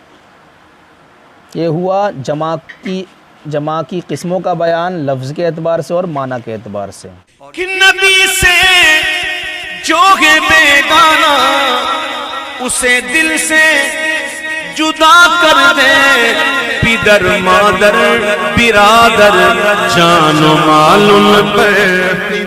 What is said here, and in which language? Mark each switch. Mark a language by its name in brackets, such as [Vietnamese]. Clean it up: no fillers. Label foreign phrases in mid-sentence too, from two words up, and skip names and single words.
[Urdu] یہ ہوا جمع کی جمع کی قسموں کا بیان لفظ کے اعتبار سے اور معنی کے اعتبار سے۔ کہ نبی سے جو ہے بیگانہ اسے دل سے جدا کر دے، پدر مادر برادر جان و مال ان پہ